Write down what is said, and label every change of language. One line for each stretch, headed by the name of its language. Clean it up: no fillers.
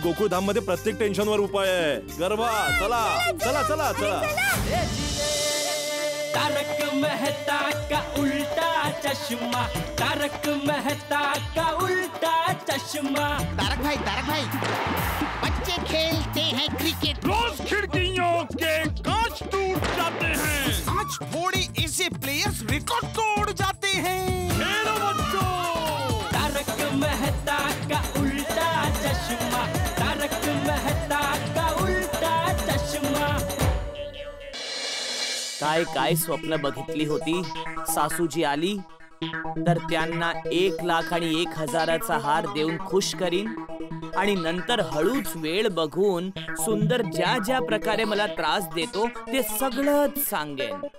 Marathi: गोकुळधाम मध्ये प्रत्येक टेन्शनवर उपाय आहे. गरबा, चला चला चला चला.
Hindi: तारक मेहता का उल्टा चश्मा. तारक मेहता का उल्टा चश्मा. तारक भाई, बच्चे खेलते हैं क्रिकेट, रोज खिड़कियों के कांच टूट जाते हैं, आज थोड़े ऐसे प्लेयर्स रिकॉर्ड तोड़ जाते हैं. खेलो बच्चों. तारक मेहता का उल्टा चश्मा. तारक मेहता का उल्टा चश्मा.
Marathi: काय काय स्वप्न बघितली होती. सासूजी आली तर त्यांना 1,01,000चा हार देऊन खुश करीन, आणि नंतर हळूच वेळ बघून सुंदर ज्या ज्या प्रकारे मला त्रास देतो ते सगळंच सांगेन.